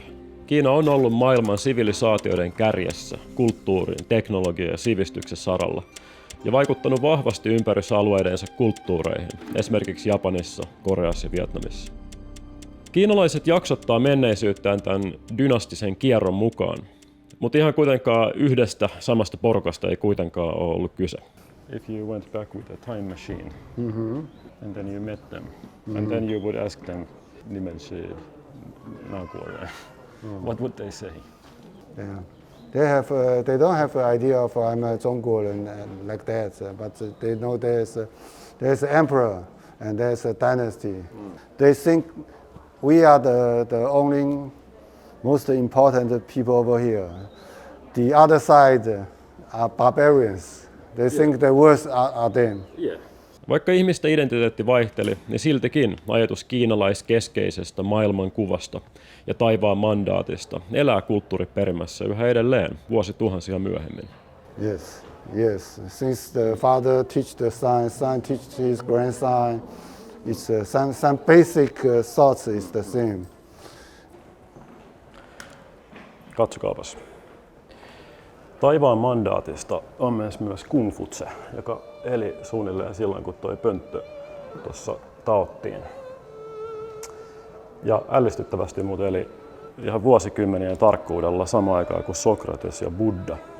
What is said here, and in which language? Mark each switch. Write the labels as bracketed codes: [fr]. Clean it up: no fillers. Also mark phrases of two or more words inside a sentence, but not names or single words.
[fi] Kiina on ollut maailman sivilisaatioiden kärjessä, kulttuurin, teknologian ja sivistyksen saralla, ja vaikuttanut vahvasti ympärysalueidensa kulttuureihin, esimerkiksi Japanissa, Koreassa ja Vietnamissa. Kiinalaiset jaksottaa menneisyyttään tämän dynastisen kierron mukaan, mutta ihan kuitenkaan yhdestä samasta porukasta ei kuitenkaan ole ollut kyse. [en] If you went back with a time machine, and then you met them, and then you would ask them, what would they say? Yeah. They don't have an idea of I'm a Zhongguoren like that, but they know there's an emperor and there's a dynasty. They think we are the only most important people over here. The other side are barbarians. They think the worst are them. [fi] Vaikka ihmisten identiteetti vaihteli, niin siltikin ajatus kiinalaiskeskeisestä maailmankuvasta ja taivaan mandaatista elää kulttuuriperimässä yhä edelleen vuosituhansia myöhemmin. [en] Yes. Since the father teach the son teach his grandson, it's some basic thoughts is the same. [fi] Katsokaapas. Taivaan mandaatista on myös Kung Futse, joka eli suunnilleen silloin, kun toi pönttö tuossa taottiin. Ja ällistyttävästi muuten eli ihan vuosikymmenien tarkkuudella samaan aikaan kuin Sokrates ja Buddha.